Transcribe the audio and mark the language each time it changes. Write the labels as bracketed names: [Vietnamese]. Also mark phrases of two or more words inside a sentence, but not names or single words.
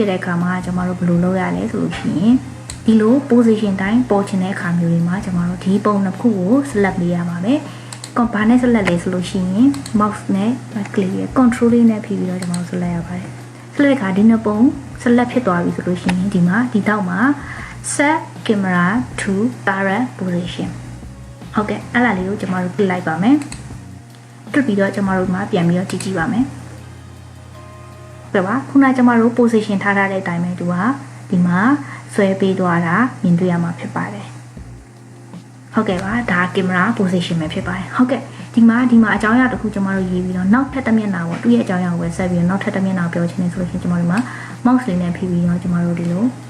[Burmese] ဖြစ်တဲ့အခါမှာကျွန်တော်တို့ဘယ်လိုလုပ်ရလဲဆိုလို့ရှိရင်ဒီလို position တိုင်းပေါ်ချင်တဲ့အခါမျိုးတွေမှာကျွန်တော်တို့ဒီပုံတစ်ခုကို select ပေးရပါမယ်။ဘာနဲ့ select လဲဆိုလို့ရှိရင် mouse နဲ့ click ရ control လေးနဲ့ဖိပြီးတော့ကျွန်တော်တို့ select ရပါတယ်။ select ခါဒီနှစ်ပုံ select ဖြစ်သွားပြီဆိုလို့ရှိရင်ဒီတောက်မှာ [English] set camera to current position [Burmese] ဟုတ်ကဲ့အဲ့ဒါလေးကိုကျွန်တော်တို့ click လိုက်ပါမယ်။click ပြီးတော့ကျွန်တော်တို့မှာပြန်ပြီးတော့ကြည့်ပါမယ်။ဟုတ်ကဲ့ပါခုနကကျွန်တော်တို့ position ထားတဲ့အတိုင်းပဲသူကဒီမှာဆွဲပေးသွားတာမြင်တွေ့ရမှာဖြစ်ပါတယ်ဟုတ်ကဲ့ပါဒါကင်မရာ position ပဲဖြစ်ပါတယ်ဟုတ်ကဲ့ဒီမှာအကြောင်းအရာတစ်ခုကျွန်တော်တို့ရေးပြီးတော့နောက်ထပ်တစ်မျက်နှာပေါ့သူ့ရဲ့အကြောင်းအရာကိုပဲဆက်ပြီးတော့နောက်ထပ်တစ်မျက်နှာပြောချင်တယ်ဆိုလို့ရှိရင်ကျွန်တော်တို့မှာ mouse လေးနဲ့ဖိပြီးတော့ကျွန်တော်တို့ဒီလို